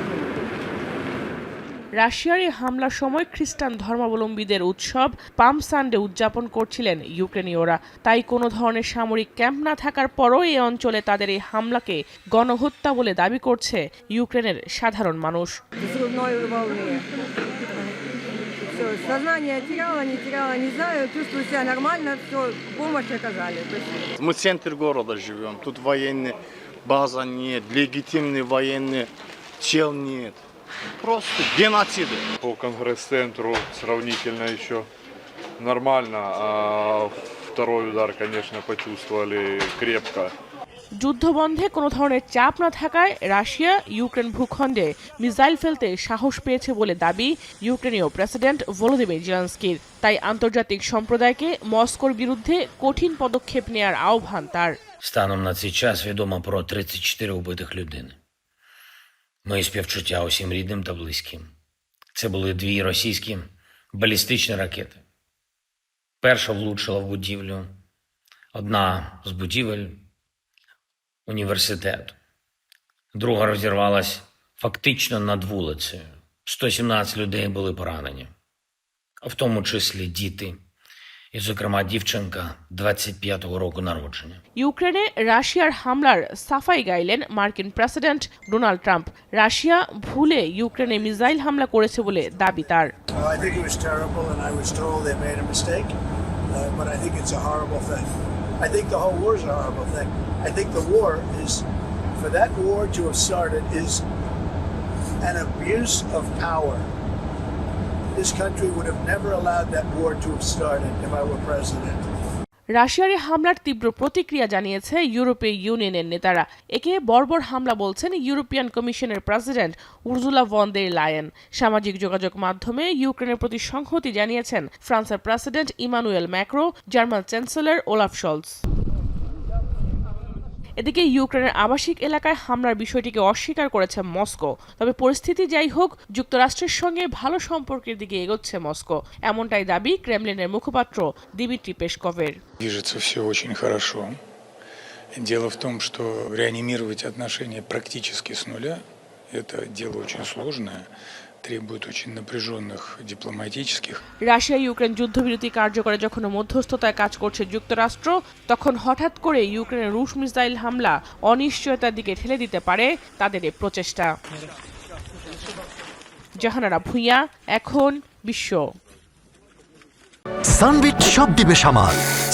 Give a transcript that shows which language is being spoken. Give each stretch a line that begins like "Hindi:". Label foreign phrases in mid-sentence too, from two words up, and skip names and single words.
Bangla: রাশিয়ার এই হামলার সময় খ্রিস্টান ধর্মাবলম্বীদের উৎসব পাম সানডে উদযাপন করছিলেন ইউক্রেনীয়রা। তাই কোনো ধরনের সামরিক ক্যাম্প না থাকার পরও এই অঞ্চলে তাদের এই হামলাকে গণহত্যা বলে দাবি করছে ইউক্রেনের সাধারণ মানুষ।
Russian: Сознание теряла, не теряла, не знаю, чувствую себя нормально, все, помощь оказали. Мы в центре города живем, тут военная база нет, легитимный военный чел нет. Просто геноциды. По Конгресс-центру сравнительно еще нормально, а второй удар, конечно, почувствовали крепко.
Bangla: যুদ্ধবন্ধে কোনো ধরনের চাপ না থাকায় রাশিয়া ইউক্রেন ভূখণ্ডে মিসাইল ফেলতে সাহস পেয়েছে বলে দাবি ইউক্রেনীয় প্রেসিডেন্ট ভলোদিমির জেলেনস্কির। তাই আন্তর্জাতিক সম্প্রদায়কে মস্কোর বিরুদ্ধে কঠিন পদক্ষেপ নেয়ার আহ্বান তার।
Ukrainian: Станом на цей час відомо про 34 убитих людини. Мої співчуття усім рідним та близьким. Це були 2 російські балістичні ракети. Перша влучила в будівлю, одна з будівель університету. Друга розірвалась фактично над вулицею. 117 людей були поранені, в тому числі діти. І, зокрема, дівчинка 25-го року народження.
Bangla: ইউক্রেনে রাশিয়ার হামলার সাফাই গাইলেন মার্কিন প্রেসিডেন্ট ডোনাল্ড ট্রাম্প। রাশিয়া ভুলে ইউক্রেনে মিসাইল হামলা করেছে বলে দাবি তার।
English: I think it was terrible and I was told they made a mistake, but I think it's a horrible thing. I think the whole war is a horrible thing. I think the war is, for that war to have started, is an abuse of power. This country would have never allowed that war to have started if I were president.
Bangla: রাশিয়ার এই হামলার তীব্র প্রতিক্রিয়া জানিয়েছে ইউরোপীয় ইউনিয়নের নেতারা। একে বর্বর হামলা বলছেন ইউরোপিয়ান কমিশনের প্রেসিডেন্ট উর্সুলা ভন দের লায়েন। সামাজিক যোগাযোগ মাধ্যমে ইউক্রেনের প্রতি সংহতি জানিয়েছেন ফ্রান্সের প্রেসিডেন্ট ইমানুয়েল ম্যাক্রো, জার্মান চ্যান্সেলর ওলাফ শলস। এদিকে ইউক্রেনের আবাসিক এলাকায় হামলার বিষয়টিকে অস্বীকার করেছে মস্কো। তবে পরিস্থিতি যাই হোক, যুক্তরাষ্ট্রের সঙ্গে ভালো সম্পর্কের দিকে এগোচ্ছে মস্কো, এমনটাই দাবি ক্রেমলিনের মুখপাত্র দিমিত্রি পেসকভের।
Russian: Движется все очень хорошо. Дело в том, что реанимировать отношения практически с нуля – это дело очень сложное, требует очень напряженных дипломатических.
Bangla: রাশিয়া ইউক্রেন যুদ্ধবিরতি কার্যকরে যখন মধ্যস্থতায় কাজ করছে যুক্তরাষ্ট্র, তখন হঠাৎ করে ইউক্রেনের রুশ মিসাইল হামলা অনিশ্চয়তার দিকে ঠেলে দিতে পারে তাদের এই প্রচেষ্টা। জাহানারা ভুঁইয়া, এখন বিশ্ব। সানবিট সব দিবে সামাল।